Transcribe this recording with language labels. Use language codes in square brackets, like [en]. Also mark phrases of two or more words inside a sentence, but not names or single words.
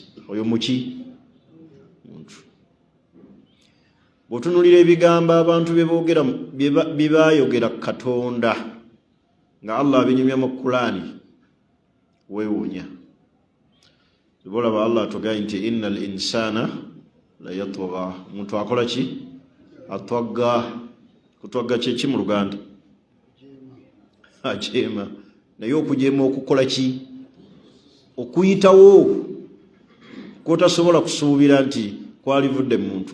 [lg] Oyo muki muntu. Bw'otunuulira ebigambo abantu bye baayogera Katonda nga Allah abinyumya mu Qur'ani weewuunya. Bolaba Allah atugambye nti [ar] إن الإنسان ليطغى. [lg] Omuntu akola ki? Atwagga. Kutwagga kye ki mu Luganda? Ajeema. Naye okujeema okukola ki? Okuyitawo kwotasobola kusuubira nti kwalivudde muntu.